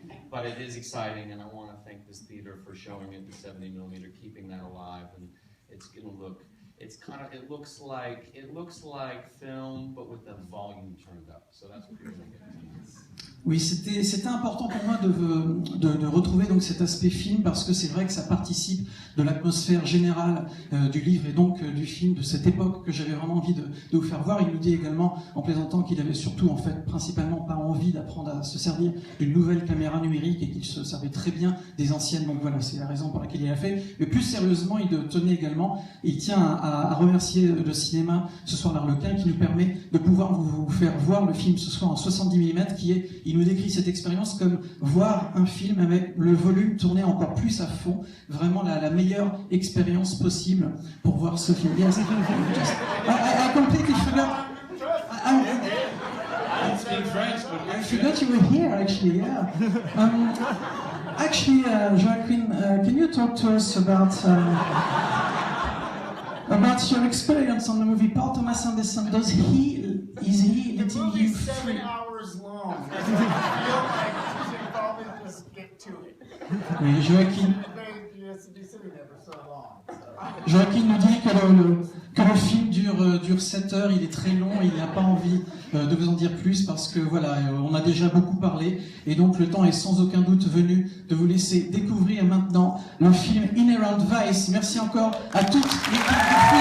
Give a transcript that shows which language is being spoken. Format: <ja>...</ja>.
<en>But it is exciting, and I want to thank this theater for showing it the 70 millimeter, keeping that alive, and it's going to look. it's kind of, it looks like film, but with the volume turned up. So that's what you're going to get.</en> <fr>Oui, c'était important pour moi de retrouver donc cet aspect film, parce que c'est vrai que ça participe de l'atmosphère générale du livre et donc du film, de cette époque que j'avais vraiment envie de vous faire voir. Il nous dit également, en plaisantant, qu'il avait surtout, en fait, principalement pas envie d'apprendre à se servir d'une nouvelle caméra numérique et qu'il se servait très bien des anciennes. Donc voilà, c'est la raison pour laquelle il l'a fait. Mais plus sérieusement, il tenait également, il tient à remercier le cinéma ce soir l'Arlequin, qui nous permet de pouvoir vous faire voir le film ce soir en 70 mm, qui est, il nous décrit cette expérience comme voir un film avec le volume tourné encore plus à fond, vraiment la meilleure expérience possible pour voir ce film.</fr> <en>Yes. I completely forgot. I forgot you were here, actually. Yeah. Actually, Joaquin, can you talk to us about your experience on the movie Paul Thomas Anderson? Is he letting you free? 7 hours long. I feel like you should probably just get to it.</en> <fr>Oui, Joaquin.</fr> <en>You have to be sitting there for so long.</en> <fr>Joaquin nous dit que le film dure 7 heures, il est très long, il n'a pas envie de vous en dire plus parce que voilà, on a déjà beaucoup parlé et donc le temps est sans aucun doute venu de vous laisser découvrir maintenant le film Inherent Vice. Merci encore à toute l'équipe de film.</fr>